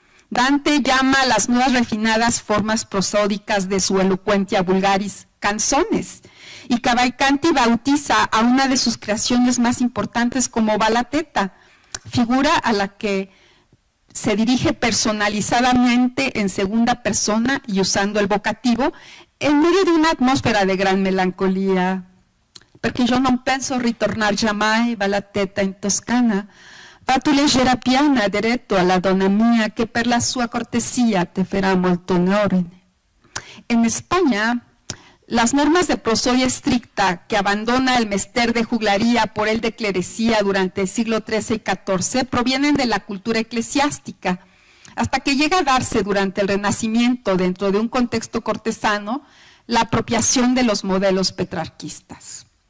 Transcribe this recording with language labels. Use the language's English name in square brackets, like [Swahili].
[Spanish] Dante llama a las nuevas refinadas formas prosódicas de su elocuentia vulgaris canzones, y Cavalcanti bautiza a una de sus creaciones más importantes como Balateta, figura a la que se dirige personalizadamente en segunda persona y usando el vocativo en medio de una atmósfera de gran melancolía. [Italian] Perché io non penso ritornar jamais, Balateta in Toscana, va tu leggera piana diretto alla donna mia che per la sua cortesía te fará molto onore. [Spanish] En España, las normas de prosodia estricta que abandona el mester de juglaría por el de clerecía durante el siglo XIII y XIV provienen de la cultura eclesiástica, hasta que llega a darse durante el Renacimiento, dentro de un contexto cortesano, la apropiación de los modelos petrarquistas.